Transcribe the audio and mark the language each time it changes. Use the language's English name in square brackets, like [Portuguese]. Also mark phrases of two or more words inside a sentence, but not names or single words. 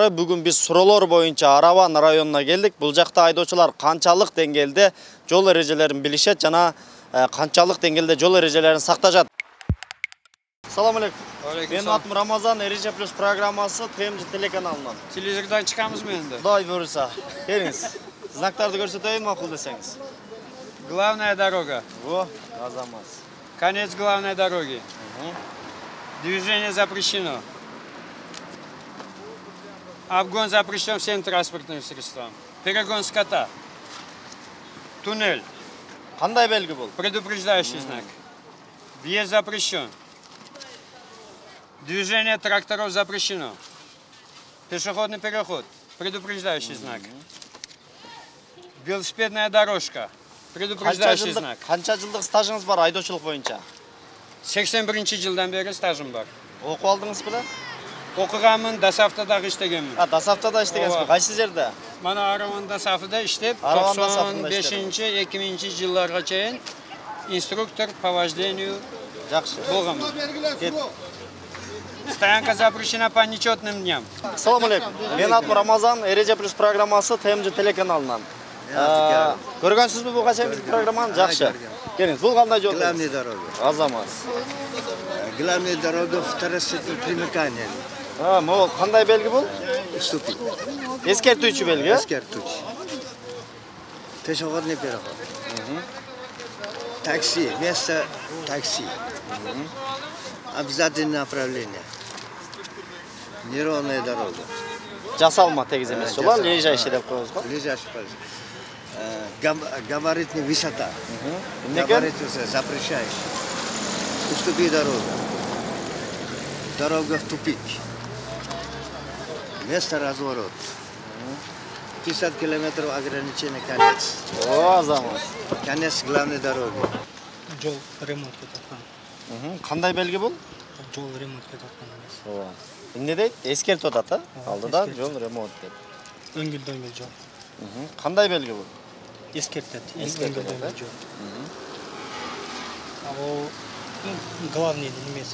[Kyrgyz] Бүгүн биз суроолор боюнча Араван районуна келдик. Бул жакта айдоочулар канчалык деңгээлде жол эрежелерин билишет жана канчалык деңгээлде жол эрежелерин сакташат. [Arabic] السلام عليكم. [Kyrgyz] Менин атым Рамазан, Эреже Плюс программасы ТМЖ телеканалынан. Телевизордан чыгамызбы энди? Кудай буйруса. Келиңиз. Знактарды көрсөтөйүн, макул десеңиз. [Russian] Главная дорога. Во, азамат. Конец главной дороги. Движение запрещено. Обгон запрещен всем транспортным средствам. Перегон скота. Туннель. [Kyrgyz] Кандай белги бул? [Russian] Предупреждающий знак. Въезд запрещен. Движение тракторов запрещено. Пешеходный переход. Предупреждающий знак. Велосипедная дорожка. Предупреждающий знак. [Kyrgyz] Канча жылдык стажыңыз бар айдоочулук боюнча? 81-жылдан бери стажым бар. Окуп алдыңыз беле? Окуганмын, Дасавтадагы иштегенмин. Дасавтада иштегенсизби? Кайсы жерде? Мана Араван Дасафыда иштеп, 95-жылдарга жылларга чейин [Russian] инструктор по вождению [Kyrgyz] Жакшы. болгам. [Russian] Стоянка запрещена по нечетным дням. [Arabic] السلام عليكم. [Kyrgyz] Менин атым Рамазан, Эреже Плюс программасы ТМЖ телеканалынан. Көргөнсүзбү бул качан биз программаны? Жакшы. Келиңиз, бул кандай жол? [Russian] Главная дорога. [Kyrgyz] Азамат. [Russian] Главная дорога, второй сектор примыкания. [Kyrgyz] Могул кандай белги бул? [Russian] Ступень. [Kyrgyz] Эскертүүчү белги. Эскертүүчү. [Russian] Пешеходный переход. Такси, место такси. Обязательное направление. Неровная дорога. [Kyrgyz] Жасалма тегиз эмес жол, лежащий деп коебуз го. [Russian] Лежащий. Габаритная высота. Габарит запрещающий. Уступи дорогу. Дорога в тупик. Место разворот. 50 километров ограничение конец. [Kyrgyz] О, азамат. [Russian] Конец главной дороги. [Kyrgyz] Жол ремонт кетаткан. Кандай белги бул? Жол ремонт кетаткан эмес. Ооба. Эмне дейт? Эскертип атат, алдыда жол ремонт деп. Өңгүл жол. Кандай белги бул? Эскертет. Эскертет, жол. Ал главный немеси.